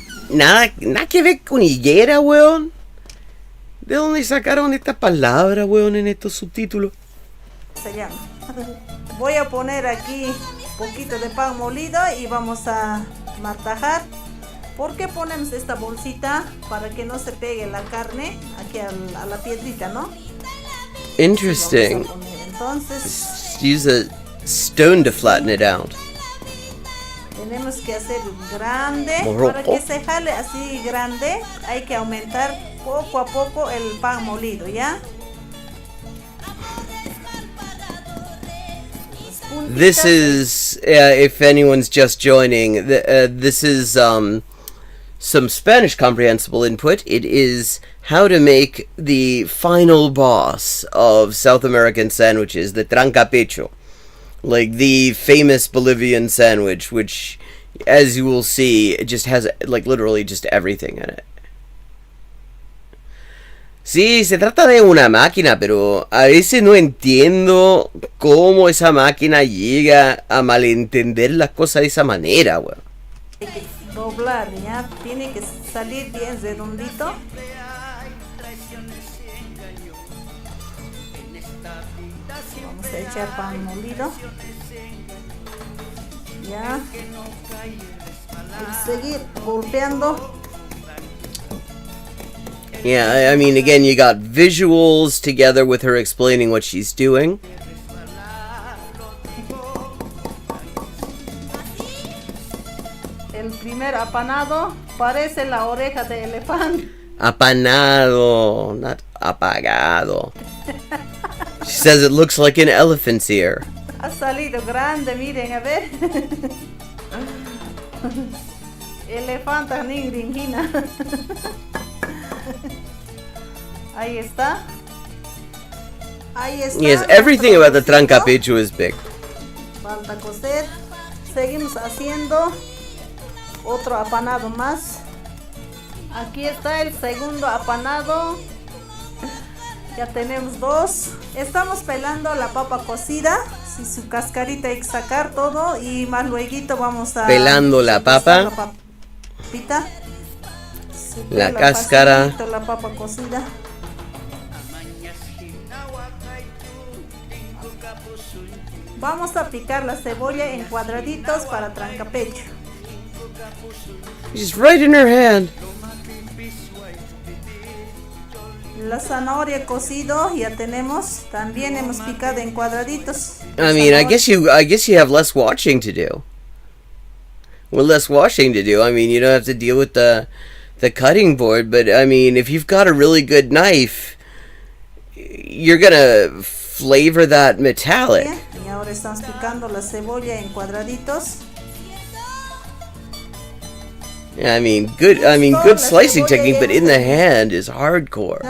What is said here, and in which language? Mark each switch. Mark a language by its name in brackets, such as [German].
[Spanish] Nada que ver con higuera, weón. ¿De dónde sacaron esta palabra, weón, en estos subtítulos? Se llama. Voy a poner aquí un poquito de pan molido y vamos a martajar. ¿Por qué ponemos esta bolsita? Para que no se pegue la carne aquí a la piedrita, ¿no? [English] Interesting. [Spanish] Entonces [English] use a stone to flatten it out. [Spanish] tenemos que hacer grande. [English] Morocco. [Spanish] Para que se jale así grande hay que aumentar poco a poco el pan molido, ¿ya? [English] This is, if anyone's just joining, this is some Spanish comprehensible input. It is how to make the final boss of South American sandwiches, the trancapecho. Like the famous Bolivian sandwich, which, as you will see, it just has, like, literally just everything in it. [Spanish] Sí, se trata de una máquina, pero a veces no entiendo cómo esa máquina llega a malentender las cosas de esa manera, weón. Hay que doblar, ya, tiene que salir bien redondito. Vamos a echar pan molido. Ya. Y seguir golpeando. [English] Yeah, I mean, again, you got visuals together with her explaining what she's doing. [Spanish] El primer apanado parece la oreja de elefante. [English] Apanado, not apagado. She says it looks like an elephant's ear. [Spanish] Ha salido grande, miren, a ver. Elefanta ningringina. Ahí está. Ahí está. [English] Yes, everything about the trancapecho is big. [Spanish] Falta coser. Seguimos haciendo otro apanado más. Aquí está el segundo apanado. Ya tenemos 2. Estamos pelando la papa cocida. Si su cascarita hay que sacar todo. Y más luego vamos a... Pelando la papa. Papita. La cáscara. Facilito la papa cocida. Vamos a picar la cebolla en cuadraditos para trancapecho. [English] She's right in her hand. [Spanish] La zanahoria cocido ya tenemos. También hemos picado en cuadraditos. [English] I mean, I guess you have less washing to do. With less washing to do, I mean, you don't have to deal with the cutting board, but I mean, if you've got a really good knife, you're gonna flavor that metallic. [Spanish] Y ahora estamos picando la cebolla en cuadraditos. [English] I mean, good slicing technique, but in the hand is hardcore.